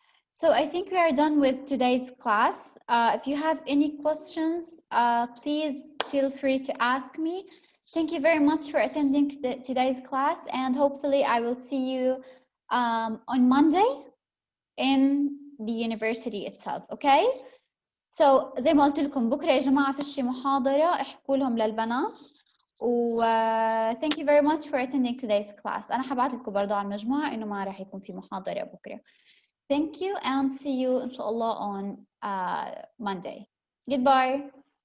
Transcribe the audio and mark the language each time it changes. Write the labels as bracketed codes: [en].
[en] So I think we are done with today's class. If you have any questions, please feel free to ask me. Thank you very much for attending today's class, and hopefully I will see you on Monday in the university itself, okay? So [ar] زي ما قلت لكم بكره يا جماعه فيش محاضره، احكوا لهم للبنات و [en] thank you very much for attending today's class. [ar] انا حبعت لكم برضه على المجموعه انه ما راح يكون في محاضره بكره. [en] Thank you and see you [ar] ان شاء الله [en] on Monday. Goodbye.